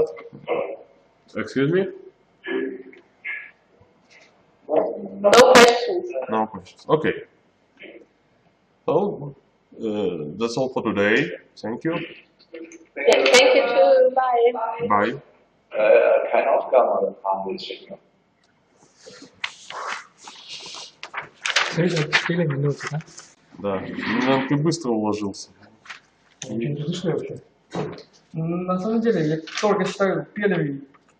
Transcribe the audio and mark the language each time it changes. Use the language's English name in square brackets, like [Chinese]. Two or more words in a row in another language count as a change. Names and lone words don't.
[English] Excuse me? No questions. No questions. Okay. So that's all for today. Thank you. Yeah, thank you too. Bye. Bye. [German] Keine Aufgaben oder Fragen will ich schicken. [Russian] 4 минуты, да? Да. Ну, ты быстро уложился. На самом деле, я только считаю первый